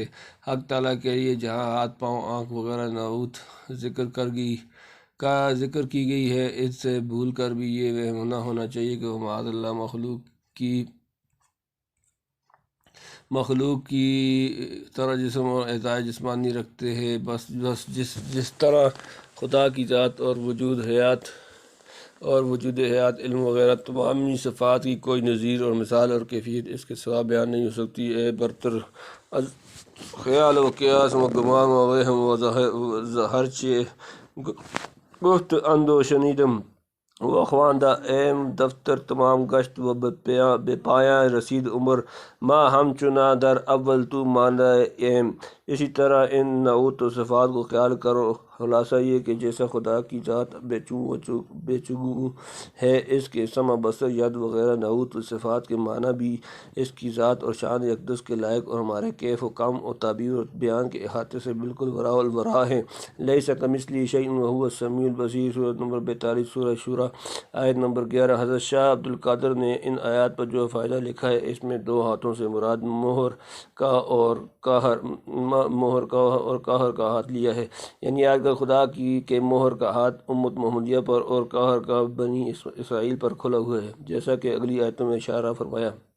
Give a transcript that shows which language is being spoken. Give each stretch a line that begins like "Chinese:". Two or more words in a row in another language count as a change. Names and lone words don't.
Urdu: حق تعالیٰ کے لیے جہاں ہاتھ، پاؤں، آنکھ وغیرہ نعوت ذکر کی گئی ہے، اس سے بھول کر بھی یہ وہم نہ ہونا چاہیے کہ وہ
Arabic: معاذ اللہ
Urdu: مخلوق کی طرح جسم اور اعضاء جسمانی رکھتے ہیں۔ بس جس طرح خدا کی ذات اور وجود حیات، علم وغیرہ تمامی صفات کی کوئی نظیر اور مثال اور کیفیت اس کے سوا بیان نہیں ہو سکتی۔
Persian: اے برتر از خیال و قیاس و گمان و وہم و ہر چیز گفت اند و شنیدم و خواندہ ایم دفتر تمام گشت و بے پایاں رسید عمر ما ہم چنا در اول تو ماندہ ایم۔
Urdu: اسی طرح ان نعوت و صفات کو خیال کرو۔ خلاصہ یہ کہ جیسا خدا کی ذات بے چگو ہے، اس کے سمع، بصر، ید وغیرہ نعوت و صفات کے معنی بھی اس کی ذات اور شان اقدس کے لائق اور ہمارے کیف و کم و تعبیر و بیان کے احاطے سے بالکل وراء الوراء ہیں۔
Arabic: لیس کمثلہ شیء وہو السمیع البصیر،
Urdu: سورۃ نمبر 42 سورہ شورى آیت نمبر 11۔ حضرت شاہ عبد القادر نے ان آیات پر جو فائدہ لکھا ہے، اس میں دو ہاتھوں سے مراد مہر کا اور قاہر کا ہاتھ لیا ہے، یعنی آج کل خدا کے مہر کا ہاتھ امت محمدیہ پر اور قاہر کا بنی اسرائیل پر کھلا ہوا ہے، جیسا کہ اگلی آیتوں میں اشارہ فرمایا۔